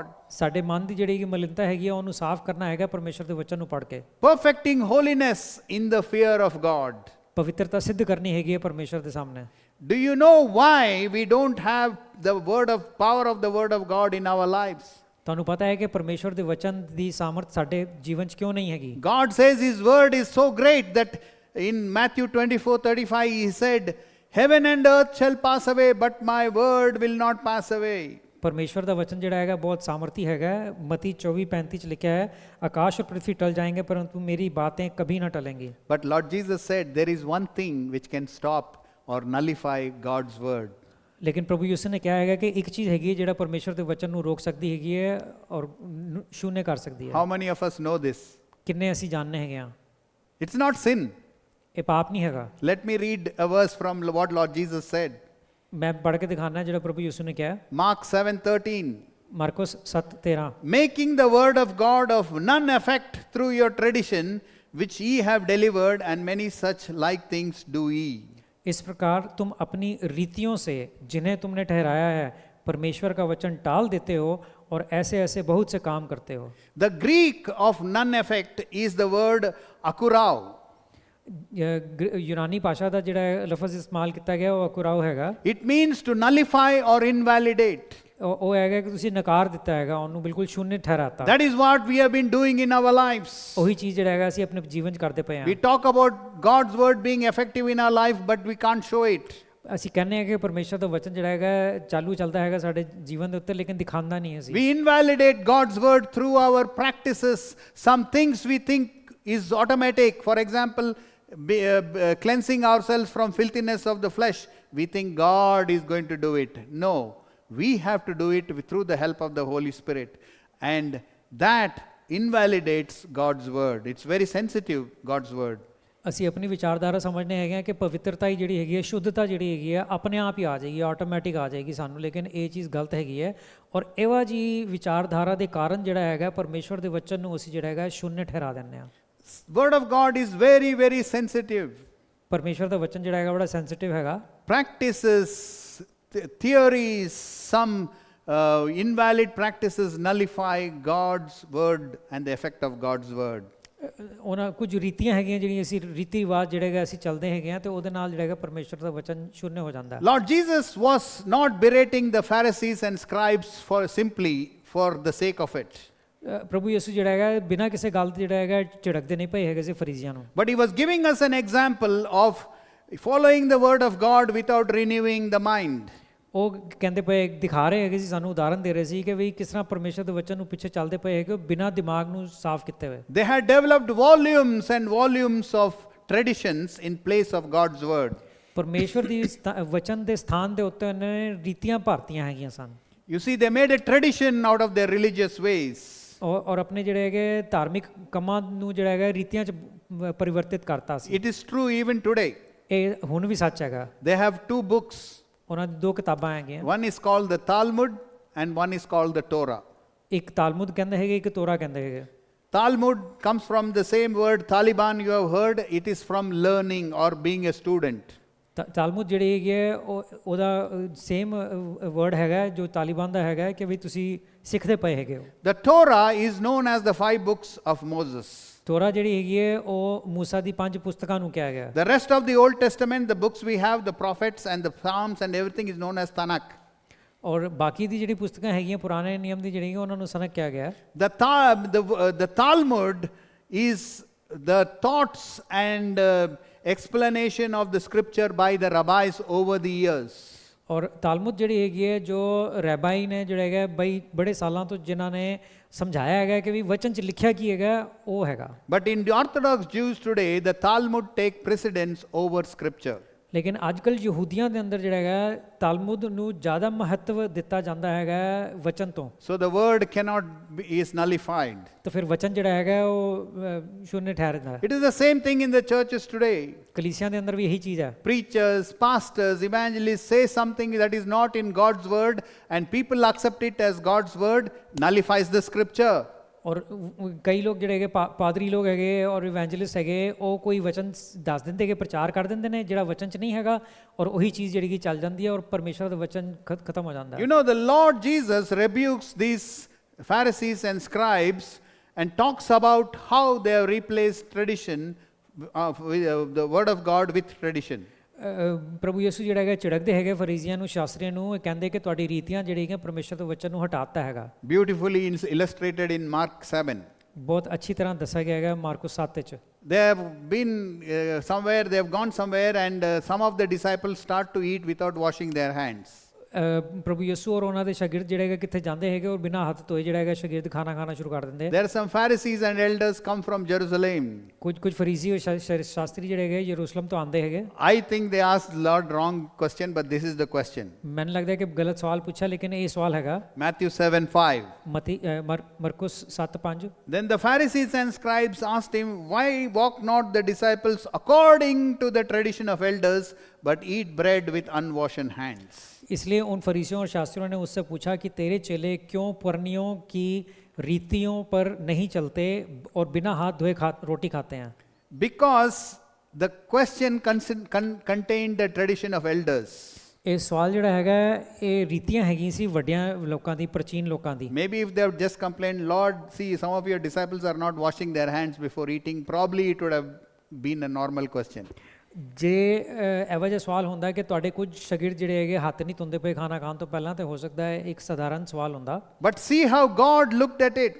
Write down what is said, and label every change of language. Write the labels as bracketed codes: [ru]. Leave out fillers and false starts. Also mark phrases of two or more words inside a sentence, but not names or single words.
[pa] ਸਾਡੇ ਮਨ ਦੀ ਜਿਹੜੀ ਮਲਿਨਤਾ ਹੈਗੀ ਹੈ ਉਹਨੂੰ ਸਾਫ਼ ਕਰਨਾ ਹੈਗਾ ਪਰਮੇਸ਼ਰ ਦੇ ਵਚਨ ਨੂੰ ਪੜ੍ਹ ਕੇ। [en] Perfecting holiness in the fear of God. [pa] ਪਵਿੱਤਰਤਾ ਸਿੱਧ ਕਰਨੀ ਹੈਗੀ ਹੈ ਪਰਮੇਸ਼ਰ ਦੇ ਸਾਹਮਣੇ। [en] Do you know why we don't have the power of the word of God in our lives? [pa] ਤੁਹਾਨੂੰ ਪਤਾ ਹੈ ਕਿ ਪਰਮੇਸ਼ਵਰ ਦੇ ਵਚਨ ਦੀ ਸਾਮਰਥ ਸਾਡੇ ਜੀਵਨ 'ਚ ਕਿਉਂ ਨਹੀਂ ਹੈਗੀ? [en] God says his word is so great that in Matthew 24:35 he said, heaven and earth shall pass away but my word will not pass away. [pa] ਪਰਮੇਸ਼ਵਰ ਦਾ ਵਚਨ ਜਿਹੜਾ ਹੈਗਾ ਬਹੁਤ ਸਾਮਰਥੀ ਹੈਗਾ। ਮਤੀ 24:35 ਚ ਲਿਖਿਆ ਹੈ, [hi] ਆਕਾਸ਼ और पृथ्वी टल जाएंगे परंतु मेरी बातें कभी न टलेंगी। [en] But Lord Jesus said there is one thing which can stop or nullify God's word. [hi] लेकिन प्रभु यीशु ने क्या है कि एक चीज़ हैगी [pa] ਜਿਹੜਾ ਪਰਮੇਸ਼ਰ ਦੇ ਵਚਨ ਨੂੰ ਰੋਕ ਸਕਦੀ ਹੈਗੀ ਹੈ ਔਰ ਸ਼ੂन्य ਕਰ ਸਕਦੀ ਹੈ। [en] How many of us know this? [pa] ਕਿੰਨੇ ਅਸੀਂ ਜਾਣਦੇ ਹੈਗੇ ਆ? [en] It's not sin. [pa] ਇਹ ਪਾਪ ਨਹੀਂ ਹੈਗਾ। [en] Let me read a verse from what Lord Jesus said. [pa] ਮੈਂ ਪੜ੍ਹ ਕੇ ਦਿਖਾਣਾ ਜਿਹੜਾ ਪ੍ਰਭੂ ਯਿਸੂ ਨੇ ਕਿਹਾ। [en] Mark 7:13. [pa] ਮਾਰਕੋਸ 7:13, [en] Making the word of God of none effect through your tradition which ye have delivered, and many such like things do ye. [hi] इस प्रकार तुम अपनी रीतियों से जिन्हें तुमने ठहराया है परमेश्वर का वचन टाल देते हो और ऐसे ऐसे बहुत से काम करते हो। [en] The Greek of none effect is the word akurao. [hi] यूनानी भाषा [pa] ਦਾ ਜਿਹੜਾ ਲਫ਼ਜ਼ ਇਸਤੇਮਾਲ ਕੀਤਾ ਗਿਆ ਉਹ ਅਕੁਰਾਓ ਹੈਗਾ। [en] It means to nullify or invalidate. [pa] ਉਹ ਹੈਗਾ ਕਿ ਤੁਸੀਂ ਨਕਾਰ ਦਿੱਤਾ ਹੈਗਾ, ਉਹਨੂੰ ਬਿਲਕੁਲ ਸ਼ੂन्य ਠਹਿਰਾਤਾ। [en] That is what we have been doing in our lives. [pa] ਉਹੀ ਚੀਜ਼ ਜਿਹੜਾ ਹੈਗਾ ਅਸੀਂ ਆਪਣੇ ਜੀਵਨ 'ਚ ਕਰਦੇ ਪਏ ਹਾਂ। [en] We talk about God's word being effective in our life, but we can't show it. [pa] ਅਸੀਂ ਕਹਿੰਦੇ ਹਾਂ ਕਿ ਪਰਮੇਸ਼ਰ ਦਾ ਵਚਨ ਜਿਹੜਾ ਹੈਗਾ ਚਾਲੂ ਚੱਲਦਾ ਹੈਗਾ ਸਾਡੇ ਜੀਵਨ ਦੇ ਉੱਤੇ, ਲੇਕਿਨ ਦਿਖਾਉਂਦਾ ਨਹੀਂ ਅਸੀਂ। [en] We invalidate God's word through our practices. Some things we think is automatic. For example, cleansing ourselves from filthiness of the flesh. we think God is going to do it. No, we have to do it through the help of the Holy Spirit. And that invalidates God's word. It's very sensitive, God's word. [pa] ਅਸੀਂ ਆਪਣੀ ਵਿਚਾਰਧਾਰਾ ਸਮਝਦੇ ਹੈਗੇ ਆ ਕਿ ਪਵਿੱਤਰਤਾ ਹੀ ਜਿਹੜੀ ਹੈਗੀ ਹੈ, ਸ਼ੁੱਧਤਾ ਜਿਹੜੀ ਹੈਗੀ ਹੈ, ਆਪਣੇ ਆਪ ਹੀ ਆ ਜਾਏਗੀ, ਆਟੋਮੈਟਿਕ ਆ ਜਾਏਗੀ ਸਾਨੂੰ, ਲੇਕਿਨ ਇਹ ਚੀਜ਼ ਗਲਤ ਹੈਗੀ ਹੈ। ਔਰ ਇਹੋ ਜੀ ਵਿਚਾਰਧਾਰਾ ਦੇ ਕਾਰਨ ਜਿਹੜਾ ਹੈਗਾ ਪਰਮੇਸ਼ਵਰ ਦੇ ਵਚਨ ਨੂੰ ਅਸੀਂ ਜਿਹੜਾ ਹੈਗਾ ਸ਼ੂਨਯ ਠਹਿਰਾ ਦਿੰਦੇ ਹਾਂ। [en] Word of God is very, very sensitive. [pa] ਪਰਮੇਸ਼ਵਰ ਦਾ ਵਚਨ ਜਿਹੜਾ ਹੈਗਾ ਬੜਾ ਸੈਂਸਿਟਿਵ ਹੈਗਾ। [en] Practices, theories, some invalid practices nullify God's word and the effect of God's word. [pa] ਉਹਨਾਂ ਕੁਝ ਰੀਤੀਆਂ ਹੈਗੀਆਂ ਜਿਹੜੀਆਂ ਅਸੀਂ ਰੀਤੀ ਰਿਵਾਜ ਜਿਹੜੇ ਹੈਗੇ ਅਸੀਂ ਚੱਲਦੇ ਹੈਗੇ ਆ ਤੇ ਉਹਦੇ ਨਾਲ ਜਿਹੜਾ ਹੈਗਾ ਪਰਮੇਸ਼ਵਰ ਦਾ ਵਚਨ ਸ਼ੂਨਯ ਹੋ ਜਾਂਦਾ ਹੈ। [en] Lord Jesus was not berating the Pharisees and scribes for simply for the sake of it. [pa] ਪ੍ਰਭੂ ਯਿਸੂ ਜਿਹੜਾ ਹੈਗਾ ਬਿਨਾਂ ਕਿਸੇ ਗੱਲ ਦੇ ਜਿਹੜਾ ਹੈਗਾ ਝਿੜਕਦੇ ਨਹੀਂ ਪਏ ਹੈਗੇ ਸੀ ਫਰੀਜ਼ੀਆਂ ਨੂੰ। [en] But he was giving us an example of following the word of God without renewing the mind. [pa] ਉਹ ਕਹਿੰਦੇ ਪਏ ਦਿਖਾ ਰਹੇ ਹੈਗੇ ਸੀ ਸਾਨੂੰ, ਉਦਾਹਰਨ ਦੇ ਰਹੇ ਸੀ ਕਿ ਵੀ ਕਿਸ ਤਰ੍ਹਾਂ ਪਰਮੇਸ਼ਰ ਦੇ ਵਚਨ ਨੂੰ ਪਿੱਛੇ ਚੱਲਦੇ ਪਏ ਹੈਗੇ ਬਿਨਾਂ ਦਿਮਾਗ ਨੂੰ ਸਾਫ਼ ਕੀਤੇ ਹੋਏ। [en] They had developed volumes and volumes of traditions in place of God's word. [pa] ਪਰਮੇਸ਼ਰ ਦੀ ਵਚਨ ਦੇ ਸਥਾਨ ਦੇ ਉੱਤੇ ਉਹਨਾਂ ਨੇ ਰੀਤੀਆਂ ਭਰਤੀਆਂ ਹੈਗੀਆਂ ਸਨ। [en] You see, they made a tradition out of their religious ways. [pa] ਔਰ ਆਪਣੇ ਜਿਹੜੇ ਹੈਗੇ ਧਾਰਮਿਕ ਕੰਮਾਂ ਨੂੰ ਜਿਹੜਾ ਹੈਗਾ ਰੀਤੀਆਂ 'ਚ ਪਰਿਵਰਤਿਤ ਕਰਤਾ ਸੀ। [en] It is true even today. [pa] ਇਹ ਹੁਣ ਵੀ ਸੱਚ ਹੈਗਾ। [en] They have two books. [pa] ਉਹਨਾਂ ਦੀ ਦੋ ਕਿਤਾਬਾਂ ਹੈਗੀਆਂ। [en] One is called the Talmud and one is called the Torah. [pa] ਇੱਕ ਤਾਲਮੁਦ ਕਹਿੰਦੇ ਹੈਗੇ, ਇੱਕ ਤੋਰਾ ਕਹਿੰਦੇ ਹੈਗੇ। [en] Talmud comes from the same word Taliban you have heard. It is from learning or being a student. [pa] ਤਾਲਮੁਦ ਜਿਹੜੀ ਹੈਗੀ ਹੈ ਉਹਦਾ [en] same word [pa] ਹੈਗਾ ਜੋ ਤਾਲਿਬਾਨ ਦਾ ਹੈਗਾ ਕਿ ਵੀ ਤੁਸੀਂ ਸਿੱਖਦੇ ਪਏ ਹੈਗੇ ਹੋ। [en] The Torah is known as the 5 books of Moses. [pa] ਤੋਰਾ ਜਿਹੜੀ ਹੈਗੀ ਹੈ ਉਹ ਮੂਸਾ ਦੀ 5 ਪੁਸਤਕਾਂ ਨੂੰ ਕਿਹਾ ਗਿਆ। [en] The rest of the Old Testament, the books we have, the prophets and the Psalms and everything is known as Tanakh. [pa] ਔਰ ਬਾਕੀ ਦੀ ਜਿਹੜੀ ਪੁਸਤਕਾਂ ਹੈਗੀਆਂ ਪੁਰਾਣੇ ਨਿਯਮ ਦੀ ਜਿਹੜੀਆਂ ਉਹਨਾਂ ਨੂੰ ਸਨਕ ਕਿਹਾ ਗਿਆ। [en] The Talmud is the thoughts and explanation of the scripture by the rabbis over the years. [pa] ਔਰ ਤਾਲਮੁਦ ਜਿਹੜੀ ਹੈਗੀ ਹੈ ਜੋ ਰੈਬਾਈ ਨੇ ਜਿਹੜਾ ਹੈਗਾ ਬਈ ਬੜੇ ਸਾਲਾਂ ਤੋਂ ਜਿਨ੍ਹਾਂ ਨੇ ਸਮਝਾਇਆ ਹੈਗਾ ਕਿ ਵੀ ਵਚਨ 'ਚ ਲਿਖਿਆ ਕੀ ਹੈਗਾ ਉਹ ਹੈਗਾ। [en] But in the Orthodox Jews today, the Talmud take precedence over scripture. [pa] ਲੇਕਿਨ ਅੱਜ ਕੱਲ੍ਹ ਯਹੂਦੀਆਂ ਦੇ ਅੰਦਰ ਜਿਹੜਾ ਹੈਗਾ ਤਾਲਮੁਦ ਨੂੰ ਜ਼ਿਆਦਾ ਮਹੱਤਵ ਦਿੱਤਾ ਜਾਂਦਾ ਹੈਗਾ ਵਚਨ ਤੋਂ। [en] So the word is nullified. [pa] ਤਾਂ ਫਿਰ ਵਚਨ ਜਿਹੜਾ ਹੈਗਾ ਉਹ ਸ਼ੂਨਯ ਠਹਿਰਦਾ ਹੈ। [en] It is the same thing in the churches today. [pa] ਕਲੀਸਿਆਂ ਦੇ ਅੰਦਰ ਵੀ ਇਹੀ ਚੀਜ਼ ਹੈ। [en] Preachers, pastors, evangelists say something that is not in God's word and people accept it as God's word, nullifies the scripture. [pa] ਔਰ ਕਈ ਲੋਕ ਜਿਹੜੇ ਹੈਗੇ ਪਾਦਰੀ ਲੋਕ ਹੈਗੇ ਔਰ ਇਵੈਂਜਲਿਸਟ ਹੈਗੇ ਉਹ ਕੋਈ ਵਚਨ ਦੱਸ ਦਿੰਦੇ ਕਿ ਪ੍ਰਚਾਰ ਕਰ ਦਿੰਦੇ ਨੇ ਜਿਹੜਾ ਵਚਨ 'ਚ ਨਹੀਂ ਹੈਗਾ ਔਰ ਉਹੀ ਚੀਜ਼ ਜਿਹੜੀ ਕਿ ਚੱਲ ਜਾਂਦੀ ਹੈ ਔਰ ਪਰਮੇਸ਼ਰ ਦਾ ਵਚਨ ਖਤਮ ਹੋ ਜਾਂਦਾ ਹੈ। [en] You know, the Lord Jesus rebukes these Pharisees and scribes and talks about how they have replaced tradition, the word of God with tradition. [pa] ਪ੍ਰਭੂ ਯਿਸੂ ਜਿਹੜਾ ਹੈਗਾ ਝਿੜਕਦੇ ਹੈਗੇ ਫਰੀਜ਼ੀਆਂ ਨੂੰ, ਸ਼ਾਸਤਰੀਆਂ ਨੂੰ, ਇਹ ਕਹਿੰਦੇ ਕਿ ਤੁਹਾਡੀ ਰੀਤੀਆਂ ਜਿਹੜੀਆਂ ਪਰਮੇਸ਼ਰ ਦੇ ਵਚਨ ਨੂੰ ਹਟਾਤਾ ਹੈਗਾ। [en] Beautifully illustrated in Mark 7. [pa] ਬਹੁਤ ਅੱਛੀ ਤਰ੍ਹਾਂ ਦੱਸਿਆ ਗਿਆ ਹੈਗਾ ਮਾਰਕੁਸ 7 ਵਿੱਚ। [en] They have been somewhere, they have gone somewhere and some of the disciples start to eat without washing their hands. [pa] ਪ੍ਰਭੂ ਯਿਸੂ ਔਰ ਉਹਨਾਂ ਦੇ ਸ਼ਾਗਿਰਦ ਜਿਹੜੇ ਹੈਗੇ ਕਿੱਥੇ ਜਾਂਦੇ ਹੈਗੇ ਔਰ ਬਿਨਾਂ ਹੱਥ ਧੋਏ ਜਿਹੜਾ ਹੈਗਾ ਸ਼ਾਗਿਰਦ ਖਾਣਾ ਸ਼ੁਰੂ ਕਰ ਦਿੰਦੇ। [en] There are some Pharisees and elders come from Jerusalem. [pa] ਕੁਝ ਫਰੀਜ਼ੀ ਔਰ ਸ਼ਾਸਤਰੀ ਜਿਹੜੇ ਹੈਗੇ ਯਰੂਸ਼ਲਮ ਤੋਂ ਆਉਂਦੇ ਹੈਗੇ। [en] I think they asked Lord wrong question, but this is the question. [pa] ਮੈਨੂੰ ਲੱਗਦਾ ਹੈ ਕਿ ਗਲਤ ਸਵਾਲ ਪੁੱਛਿਆ ਲੇਕਿਨ ਇਹ ਸਵਾਲ ਹੈਗਾ। [en] Matthew 7:5. [pa] ਮਰਕੁਸ 7:5। [en] Then the Pharisees and scribes asked him, why walk not the disciples according to the tradition of elders, but eat bread with unwashed hands? [hi] इसलिए उन फरीसियों और शास्त्रियों ने उससे पूछा कि तेरे चेले क्यों पुरनियों की रीतियों पर नहीं चलते और बिना हाथ धोए रोटी खाते हैं? [en] Because the question contained the tradition of elders. [pa] ਇਹ ਸਵਾਲ ਜਿਹੜਾ ਹੈਗਾ ਇਹ ਰੀਤੀਆਂ ਹੈਗੀਆਂ ਸੀ ਵੱਡਿਆਂ ਲੋਕਾਂ ਦੀ, ਪ੍ਰਾਚੀਨ ਲੋਕਾਂ ਦੀ। [en] Maybe if they have just complained, Lord, see, some of your disciples are not washing their hands before eating, probably it would have been a normal question. [pa] ਜੇ ਇਹੋ ਜਿਹਾ ਸਵਾਲ ਹੁੰਦਾ ਕਿ ਤੁਹਾਡੇ ਕੁਝ ਸ਼ਾਗਿਰਦ ਜਿਹੜੇ ਹੈਗੇ ਹੱਥ ਨਹੀਂ ਧੋਂਦੇ ਪਏ ਖਾਣਾ ਖਾਣ ਤੋਂ ਪਹਿਲਾਂ, ਤੇ ਹੋ ਸਕਦਾ ਹੈ ਇੱਕ ਸਧਾਰਨ ਸਵਾਲ ਹੁੰਦਾ। [en] But see how God looked at it.